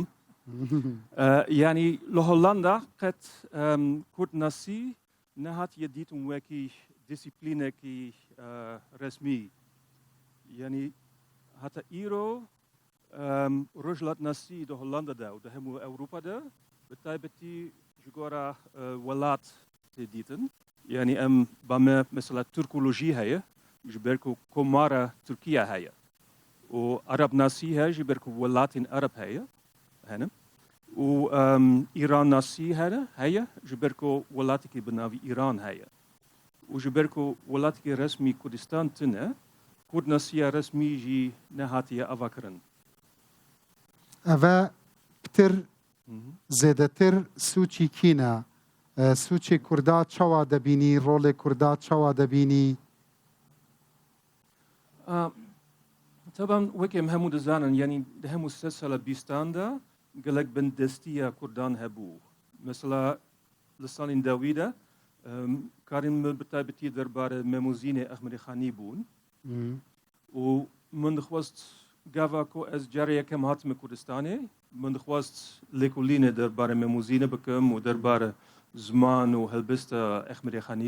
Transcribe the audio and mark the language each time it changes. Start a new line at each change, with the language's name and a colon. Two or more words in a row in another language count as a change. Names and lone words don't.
Kurdish: یعنی لە هۆڵاندا قەت کورد ناسی نەهاتیە دیتم وەکی دیسیپلینێکی ڕسمی. یعنی هەتا ئیرۆ ڕۆژهەڵات ناسی لە هۆڵاندادا و لە هەموو ئەوروپادا بە تایبەتی ji gora welat tê dîtin. Yani em bame mesela Türkolojî heye ji ber ku komara Tirkiye heye û Arab nasî heye ji ber ku welatên Arab heye henin û İran nasî heye ji ber ku welatekî bi navî İran heye û ji ber ku welatekî resmî Kurdistan tune Kurd nasiya resmî jî nehatiye ava kirin. Eve ptir زێدەتر سوچی کینە؟ سوچی کوردا چاوا دەبینی؟ ڕۆڵێ کوردا چاوا دەبینی؟ طبعا وەکێم هەموو دەزانن یعنی هەموو سە ساڵە بیستاندا gelek bindestiya Kurdan hebû. Mesela li salên dawî de karên min bi taybetî derbare Memûzînê Ehmedî Xanî bûn û min dixwast gava ku ez carê yekem hatime Kurdistanê min dixwast lêkolînê derbare Memûzînê bikim û derbare ziman û helbesta Ehmedî Xanî.